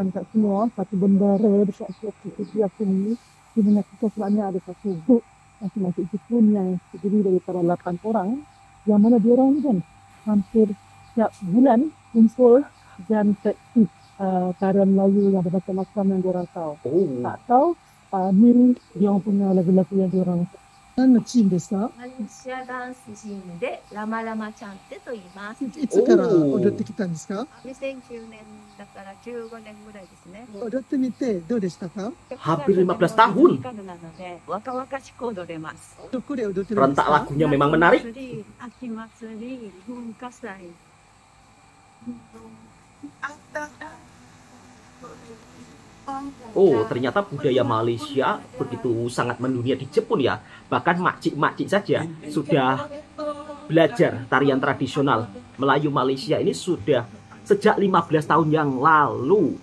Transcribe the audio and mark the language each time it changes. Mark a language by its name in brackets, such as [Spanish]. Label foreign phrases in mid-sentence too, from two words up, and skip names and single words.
[Malay] Semua satu bendera dekat sisi aku ni, di mana kita sebenarnya ada satu grup masing-masing Jepun yang terdiri daripada 8 orang, yang mana dia orang ni kan hampir setiap bulan kumpul dan praktis tarian Melayu yang bermacam-macam yang diorang tahu. Oh, Tak tahu, miri dia orang punya lagu-lagu yang diorang [Japanese] 何のチームですか？マレーシアダンスチームでラマラマチャンテと言います。いつから踊ってきたんですか 2009年だから15年ぐらいですね。踊ってみてどうでしたか？ [Malay] Hampir 15 tahun. [Japanese] なので若々しく踊れます。どこで踊ってるんです [Malay] Rentak [Japanese] か？ [Malay] lagunya memang menarik. [Japanese] 秋祭り、文化祭。 [Malay] Oh, ternyata budaya Malaysia begitu sangat mendunia di Jepun ya. Bahkan makcik-makcik saja sudah belajar tarian tradisional Melayu Malaysia ini sudah sejak 15 tahun yang lalu.